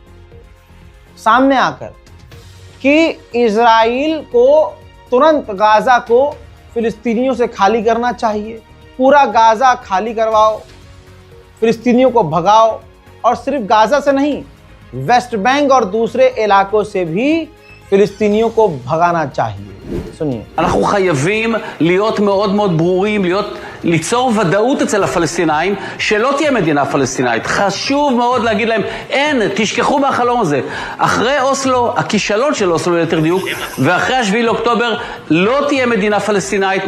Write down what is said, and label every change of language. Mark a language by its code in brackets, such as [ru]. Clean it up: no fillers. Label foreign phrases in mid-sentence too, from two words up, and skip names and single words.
[hi] सामने आकर कि इजराइल को तुरंत गाजा को फिलिस्तीनियों से खाली करना चाहिए, पूरा गाजा खाली करवाओ, फिलिस्तीनियों को भगाओ, और सिर्फ गाजा से नहीं, वेस्ट बैंक और दूसरे इलाकों से भी फिलिस्तीनियों को भगाना चाहिए। सुनिए, [he] אנחנו חייבים להיות מאוד מאוד ברורים, ליצור ודאות אצל הפלסטינאים שלא תהיה מדינה פלסטינאית. חשוב מאוד להגיד להם, אין, תשכחו מהחלום הזה. אחרי אוסלו, הכישלון של אוסלו ליתר דיוק, ואחרי השביעי לאוקטובר, לא תהיה מדינה פלסטינאית.